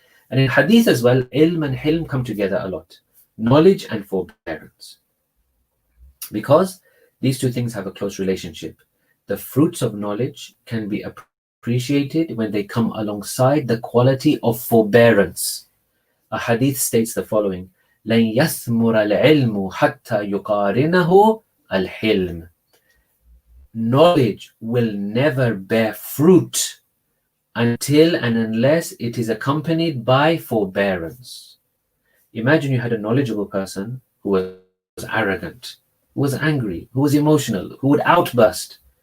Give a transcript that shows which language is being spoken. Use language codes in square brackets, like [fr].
[en] And in hadith as well, ilm and hilm come together a lot. Knowledge and forbearance. Because these two things have a close relationship. The fruits of knowledge can be appreciated when they come alongside the quality of forbearance. A hadith states the following: [ar] لَنْ يَثْمُرَ الْعِلْمُ حَتَّى يُقَارِنَهُ الْحِلْمُ. [en] Knowledge will never bear fruit until and unless it is accompanied by forbearance. Imagine you had a knowledgeable person who was arrogant, who was angry, who was emotional, who would outburst.